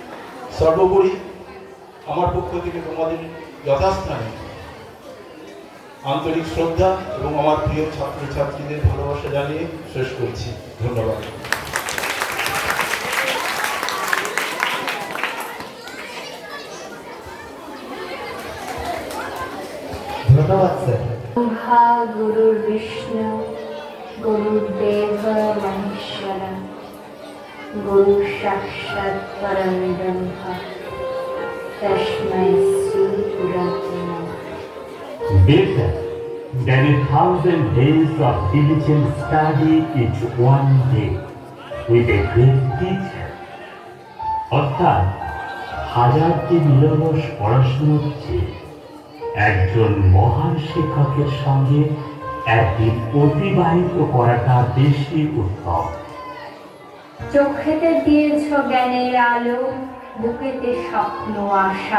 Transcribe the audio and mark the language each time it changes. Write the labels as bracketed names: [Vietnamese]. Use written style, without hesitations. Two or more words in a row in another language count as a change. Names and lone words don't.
[Bangla] সর্বোপরি আমার পক্ষ থেকে তোমাদের যথাস্থানে আন্তরিক শ্রদ্ধা এবং আমার প্রিয় ছাত্রছাত্রীদের ভালোবাসা জানিয়ে শেষ করছি। ধন্যবাদ। ধন্যবাদ স্যার। [Sanskrit] ब्रह्मा गुरुर्विष्णु गुरुर्देव महेश्वर गुरु साक्षात् परं ब्रह्म तस्मै श्री गुरवे नमः। [English] Better than 1,000 days of diligent study each one day with a great teacher. [Bangla] অর্থাৎ হাজারটি নিরলস পড়াশোনার চেয়ে একজন মহান শিক্ষকের সঙ্গে একদিন অতিবাহিত করাটা বেশি উত্তম। চোখেতে দিয়েছ জ্ঞানের আলো, বুকেতে স্বপ্ন আশা।